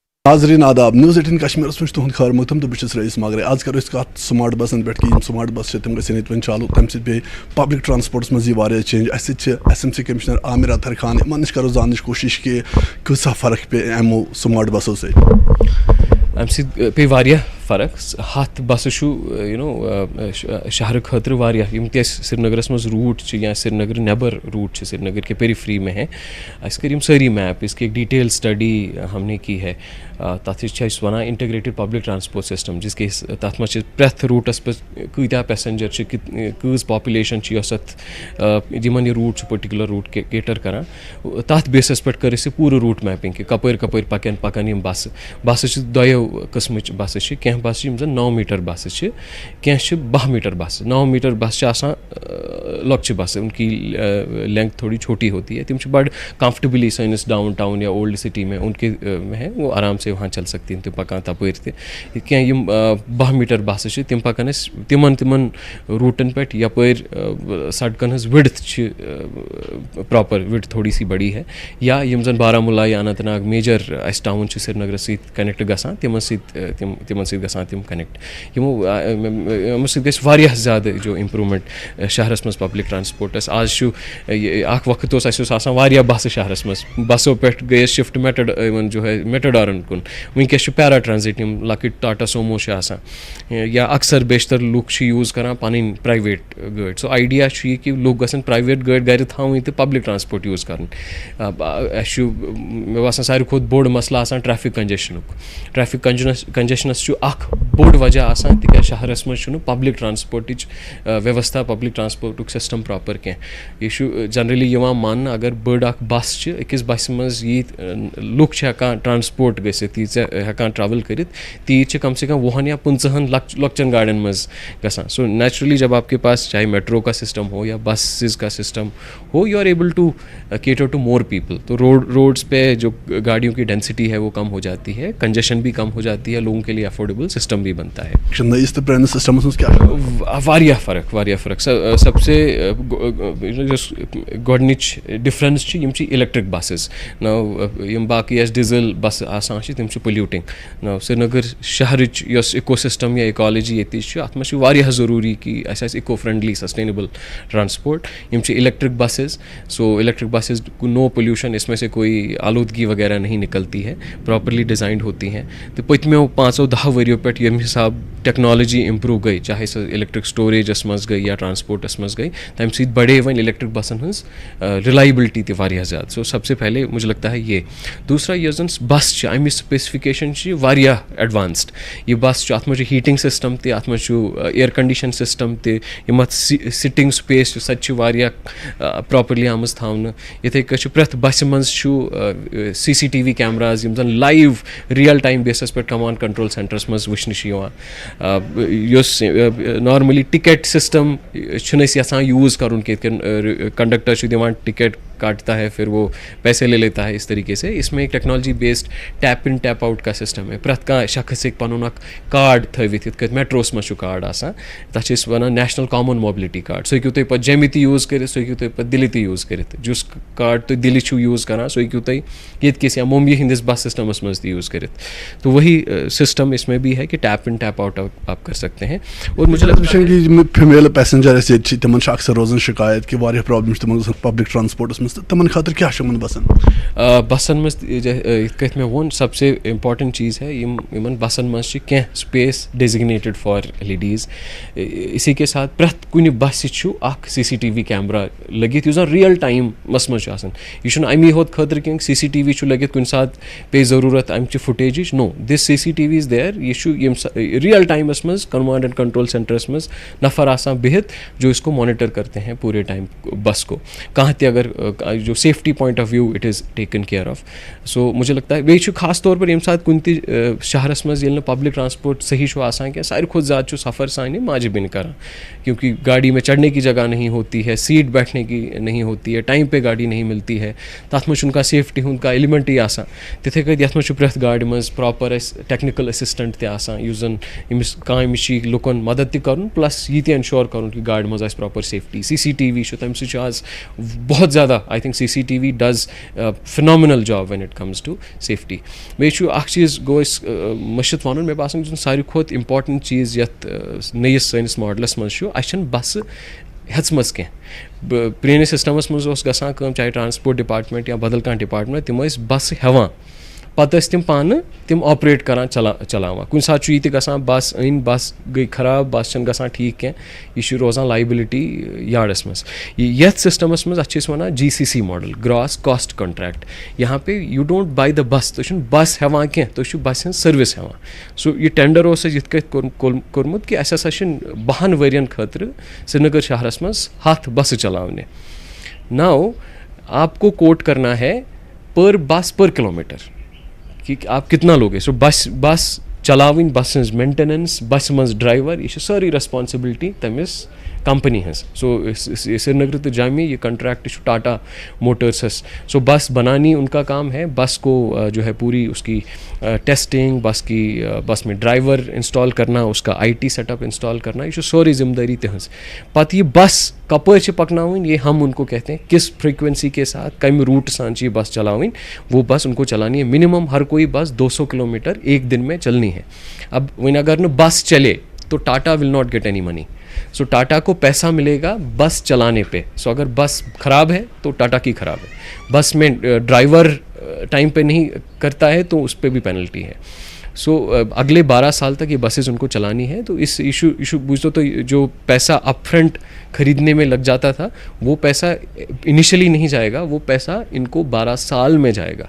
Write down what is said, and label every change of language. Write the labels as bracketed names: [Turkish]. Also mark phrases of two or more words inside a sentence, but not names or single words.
[Kashmiri] حاضرین آداب نیوز 18 کشمیرس مجھ تہد خیر مقدم تو بہت رئیس مگر آج کرو کت [English] smart buses [Kashmiri] پہ کہ [English] smart bus [Kashmiri] تم گھن یت ون چالو تمہ سب [English] public transports [Kashmiri] مز یہ چینج اس ایس ایم سی کمشنر عامر اطہر خان ان نش کرو زانچ کوشش کہ کۭژاہ فرق پہ امو سمارٹ بسو سی امہ سۭتۍ پے واریاہ فرق 7 بسہٕ چھُ شہر خٲطرٕ واریاہ یِم تہِ اَسہِ سرینگرس منٛز روٗٹ چھِ یا سرینگر نیبر روٗٹ چھِ [Urdu] سرینگر کے پیریفری میں ہیں [Kashmiri] اَسہِ کٔرۍ یِم سٲری میپ [Urdu] اس کی ایک ڈیٹیل اسٹڈی ہم نے کی ہے [Kashmiri] تَتھ چھِ أسۍ وَنان [English] integrated public transport system [Urdu] جس کے [Kashmiri] تَتھ منٛز چھِ پرٛٮ۪تھ روٗٹس پٮ۪ٹھ کۭتیاہ پیسنجر چھِ کۭژ پاپولیشن چھِ یۄس اَتھ یِمن یہِ روٗٹ چھُ [English] particular route [Kashmiri] کیٹر کران تَتھ بیسس پٮ۪ٹھ کٔر اَسہِ یہِ پوٗرٕ [English] route mapping [Kashmiri] کہِ کپٲرۍ کپٲرۍ پکن یِم بسہٕ چھِ دۄیو قٕسمٕچ بسہٕ چھِ کینٛہہ بسہٕ چھِ یِم زن 9 میٖٹر بسہٕ چھِ کینٛہہ چھِ 12 میٖٹر بسہٕ 9 میٖٹر بس چھِ آسان لۄکچہِ بسہٕ [Urdu] ان کی لینتھ تھوڑی چھوٹی ہوتی ہے [Kashmiri] تم چھِ بڑٕ کمفرٹیبلی سٲنِس [English] downtown [Kashmiri] یا [English] old city [Urdu] میں ان کے میں ہے وہ آرام سے وہاں چل سکتی ہیں [Kashmiri] تم پکان تپٲرۍ تہِ کینٛہہ یِم 12 میٖٹر بسہٕ چھِ تِم پکان أسۍ تِمن روٗٹن پٮ۪ٹھ یپٲرۍ سڑکن ہٕنٛز وِڈتھ چھِ پراپر وِڈتھ [Urdu] تھوڑی سی بڑی ہے [Kashmiri] یا یِم زن بارہمولہ یا اننت ناگ میجر اسہِ ٹاؤن چھِ سرینگرس سۭتۍ کنیکٹ گژھان تمن سۭتۍ گژھان تِم کنیکٹ یِمو سۭتۍ گژھِ واریاہ زیادٕ جو امپروٗمینٹ شہرس منٛز [English] public transports [Kashmiri] آز چھُ اکھ وقت اوس اَسہِ اوس آسان واریاہ بسہٕ شہرس منٛز بسو پٮ۪ٹھ گٔے أسۍ شفٹ یِمن جو ہے میٹاڈارن کُن وٕنکیٚس چھُ [English] para transit [Kashmiri] یِم لۄکٕٹۍ ٹاٹا سومو چھِ آسان یا اکثر بیشتر لُکھ چھِ یوٗز کران پنٕنۍ پرایویٹ گٲڑۍ سو آیڈیا چھُ یہِ کہِ لُکھ گژھن پرایویٹ گٲڑۍ گرِ تھاوٕنۍ تہٕ [English] public transport [Kashmiri] یوٗز کرٕنۍ اَسہِ چھُ مےٚ باسان ساروی کھۄتہٕ بوٚڑ مسلہٕ آسان [English] traffic congestion traffic congestion [Kashmiri] چھُ اکھ بوٚڑ وجہ آسان تِکیازِ شہرس منٛز چھُنہٕ پبلک ٹرانسپورٹٕچ ویوستھا [English] public transport system proper [Kashmiri] کینٛہہ یہِ چھُ جنرلی یِوان ماننہٕ اگر بٔڑ اکھ بس چھِ أکِس بسہِ منٛز ییٖتۍ لُکھ چھِ ہٮ۪کان ٹرانسپورٹ گٔژھِتھ تیٖژاہ ہٮ۪کان ٹرٛاوٕل کٔرِتھ تیٖتۍ چھِ کم سے کم 20 یا 15 لۄکچن گاڑٮ۪ن منٛز گژھان [Urdu] سو نیچرلی جب آپ کے پاس چاہے میٹرو کا سسٹم ہو یا بسز کا سسٹم ہو [English] you are able to cater to more people [Urdu] تو روڈس پہ جو گاڑیوں کی ڈینسٹی ہے وہ کم ہو جاتی ہے کنجیشن بھی کم ہو جاتی ہے لوگوں کے لیے [English] affordable system [Urdu] بھی بنتا ہے [Kashmiri] واریاہ فرق [Urdu] سب سے [Kashmiri] گۄڈنِچ ڈِفرَنس چھِ یِم چھِ [English] electric buses [Kashmiri] یِم باقٕے اَسہِ ڈِزل بسہٕ آسان چھِ تِم چھِ پولیوٹِنگ سرینگر شہرٕچ یۄس [English] eco system [Kashmiri] یا اِکالجی ییٚتِچ چھِ اَتھ منٛز چھِ واریاہ ضروٗری کہِ اَسہِ آسہِ [English] eco friendly sustainable transport [Kashmiri] یِم چھِ الیکٹرک بسز سو [English] electric buses no pollution [Urdu] اس میں سے کوئی آلودگی وغیرہ نہیں نکلتی ہے پراپرلی ڈیزائنڈ ہوتی ہیں تو [Kashmiri] پٔتمیو 5-10 ؤریو پٮ۪ٹھ ییٚمہِ حساب [English] technology improve [Kashmiri] گٔے چاہے سۄ [English] electric storages [Kashmiri] منٛز گٔے یا ٹرانسپورٹس منٛز گٔے تَمہِ سۭتۍ بڑے وۄنۍ الیکٹرک بسن ہٕنٛز ریلایبلٹی تہِ واریاہ زیادٕ [Urdu] سو سب سے پہلے مجھے لگتا ہے یہ [Kashmiri] دوسرا یۄس زن بس چھِ اَمِچ سپیسفکیشن چھِ واریاہ ایڈوانسڈ یہِ بس چھُ اتھ منٛز چھُ ہیٖٹنگ سسٹم تہِ اتھ منٛز چھُ [English] air condition system [Kashmiri] تہِ یِم اتھ [English] sitting space [Kashmiri] چھُ سۄ تہِ چھِ واریاہ پراپرلی آمٕژ تھاونہٕ یِتھٕے کٔنۍ چھُ پرٛٮ۪تھ بسہِ منٛز چھُ CCTV کیمراز یِم زن [English] live real time basis [Kashmiri] پٮ۪ٹھ [English] command control centres [Kashmiri] منٛز وٕچھنہٕ چھِ یِوان یُس نارملی [English] ticket system [Kashmiri] چھِنہٕ أسۍ یژھان یوٗز کرُن کہِ یِتھ کٔنۍ کنڈکٹر چھُ دِوان [Urdu] ٹکٹ کاٹتا ہے پھر وہ پیسے لے لیتا ہے اس طریقے سے اس میں ایک ٹیکنالوجی بیسڈ ٹیپ ان ٹیپ آؤٹ کا سسٹم ہے [Kashmiri] پرٛٮ۪تھ کانٛہہ شخص ہیٚکہِ پنُن اکھ کارڈ تھٲوِتھ یِتھ کٔنۍ میٹروس منٛز چھُ کارڈ آسان تتھ چھِ أسۍ وَنان نیشنل کامن موبلٹی کارڈ سُہ ہیٚکِو تُہۍ پتہٕ جیٚمہِ تہِ یوٗز کٔرِتھ سُہ ہیٚکِو تُہۍ پتہٕ دِلہِ تہِ یوٗز کٔرِتھ یُس کارڈ تُہۍ دِلہِ چھُو یوٗز کران سُہ ہیٚکِو تُہۍ ییٚتہِ کِس یا ممبئی ہِنٛدِس بس سسٹمس منٛز تہِ یوٗز کٔرِتھ [Urdu] تو وہی سسٹم اس میں بھی ہے کہ ٹیپ ان ٹیپ آؤٹ آپ کر سکتے ہیں اور مجھے لگتا ہے [Kashmiri] کہ فیمیل پیسنجر اَسہِ ییٚتہِ چھِ تِمن چھِ اکثر روزان شکایت کہ واریاہ پرابلم چھِ تِمن گژھان پبلک ٹرانسپورٹس منٛز تہٕ تِمن خٲطرٕ کیاہ چھُ یِمن بسن منٛز یِتھ کٔنۍ مےٚ ووٚن [Urdu] سب سے [Kashmiri] امپارٹنٹ چیٖز ہے یِمن بسن منٛز چھِ کینٛہہ [English] space designated for ladies [Urdu] اسی کے ساتھ [Kashmiri] پرٛٮ۪تھ کُنہِ بسہِ چھُ اکھ CCTV کیمرا لٔگِتھ یُس زن [English] real time [Kashmiri] منٛز چھُ آسان یہِ چھُنہٕ امی ہوت خٲطرٕ کینٛہہ CCTV چھُ لٔگِتھ کُنہِ ساتہٕ پیٚیہِ ضروٗرت امچہِ فُٹیجِچ [English] no this CCTV is there [Kashmiri] یہِ چھُ ییٚمہِ [English] real time [Kashmiri] منٛز [English] command and control centres [Kashmiri] منٛز نفر آسان بِہِتھ [Urdu] جو اس کو مانیٹر کرتے ہیں پوٗرے ٹایم بس کو [Kashmiri] کانٛہہ تہِ اگر جو [English] safety point of view it is taken care of [Urdu] سو مجھے لگتا ہے [Kashmiri] بیٚیہِ چھُ [Urdu] خاص طور پر [Kashmiri] ییٚمہِ ساتہٕ کُنہِ تہِ شہرس منٛز ییٚلہِ نہٕ [English] public transport [Kashmiri] صحیح چھُ آسان کینٛہہ ساروی کھۄتہٕ زیادٕ چھُ سفر سانہِ ماجہِ بیٚنہِ کران [Urdu] کیونکہ گاڑی میں چڑھنے کی جگہ نہیں ہوتی ہے سیٹ بیٹھنے کی نہیں ہوتی ہے ٹائم پہ گاڑی نہیں ملتی ہے [Kashmiri] تَتھ منٛز چھُنہٕ کانٛہہ سیفٹی ہُنٛد کانٛہہ ایلیمنٹٕے آسان تِتھَے کٔنۍ یَتھ منٛز چھُ پرٛٮ۪تھ گاڑِ منٛز پراپر اَسہِ [English] technical assistant [Kashmiri] تہِ آسان یُس زن ییٚمِس کامہِ چھِ لُکن مدد تہِ کرُن پلس یہِ تہِ انشور کرُن کہِ گاڑِ منٛز آسہِ پراپر سیفٹی CCTV چھُ تَمہِ سۭتۍ چھُ آز بہت زیادہ [English] I think CCTV does a phenomenal job when it comes to safety. [Kashmiri] بیٚیہِ چھُ اَکھ چیٖز گوٚو أسۍ مٔشِتھ وَنُن مےٚ باسان یُس ساروی کھۄتہٕ اِمپاٹَنٛٹ چیٖز یَتھ نٔیِس سٲنِس ماڈلَس منٛز چھُ اَسہِ چھَنہٕ بَسہٕ ہیٚژمٕژ کینٛہہ. پرٛٲنِس سِسٹَمَس منٛز اوس گژھان کٲم چاہے ٹرانسپوٹ ڈِپاٹمنٹ یا بدل کانٛہہ ڈِپاٹمنٹ تِم ٲسۍ بَسہٕ ہٮ۪وان پَتہٕ ٲسۍ تِم پانہٕ تِم آپریٹ کَران چلاوان. کُنہِ ساتہٕ چھُ یہِ تہِ گژھان بَس أنۍ بَس گٔے خراب بَس چھَنہٕ گژھان ٹھیٖک کینٛہہ یہِ چھُ روزان لایبِلٹی یاڈَس منٛز. یَتھ سِسٹَمَس منٛز اَتھ چھِ أسۍ وَنان [English] GCC model gross cost contract. [Kashmiri] یہاں پے [English] you don't buy the bus [Kashmiri] تُہۍ چھُنہٕ بَس ہٮ۪وان کینٛہہ تُہۍ چھُو بَسہِ ہٕنٛز سٔروِس ہٮ۪وان. سو یہِ ٹٮ۪نڈَر اوس اَسہِ یِتھ کٔنۍ کوٚرمُت کہِ اَسہِ ہَسا چھِنہٕ 10 ؤرۍیَن خٲطرٕ سرینگر شہرَس منٛز 10 بَسہٕ چلاونہِ. [Urdu] نَو آپ کو کوٹ کرنا ہے پر بس پر کلومیٹر کہ آپ کتنا لوگے. [Kashmiri] سو بس چلاوٕنۍ بس ہٕنٛز مینٹیننس بسہِ منٛز ڈرایور یہِ چھِ سٲرٕے ریسپانسبلٹی تٔمِس کمپنی ہٕنٛز. سو سرینگر تہٕ جامی یہ کنٹریکٹ چھُ ٹاٹا موٹرسس. [Urdu] سو بس بنانی ان کا کام ہے, بس کو جو ہے پوری اس کی ٹیسٹنگ, بس میں ڈرائیور انسٹال کرنا, اس کا [English] IT set up [Urdu] انسٹال کرنا, [Kashmiri] یہ چھُ سورُے ذمہ دٲری تِہنٛز. پتہٕ یہ بس کپٲرۍ چھِ پکناوٕنۍ [Urdu] یہ ہم ان کو کہتے ہیں کس فریکوینسی کے ساتھ [Kashmiri] کمہِ روٹ سان چھِ یہ بس چلاوٕنۍ. [Urdu] وہ بس ان کو چلانی ہے منیمم ہر کوئی بس 200 کلومیٹر ایک دن میں چلنی ہے. اب وۄنۍ اگر نہٕ بس چلے تو ٹاٹا [English] will not get any money. [Urdu] سو ٹاٹا کو پیسہ ملے گا بس چلانے پہ. سو اگر بس خراب ہے تو ٹاٹا کی خراب ہے. بس میں ڈرائیور ٹائم پہ نہیں کرتا ہے تو اس پہ بھی پینلٹی ہے. سو اگلے 12 سال تک یہ بسز ان کو چلانی ہے. تو اس ایشو بوجھو تو جو پیسہ [English] up front [Urdu] خریدنے میں لگ جاتا تھا وہ پیسہ انیشلی نہیں جائے گا, وہ پیسہ ان کو 12 سال میں جائے گا.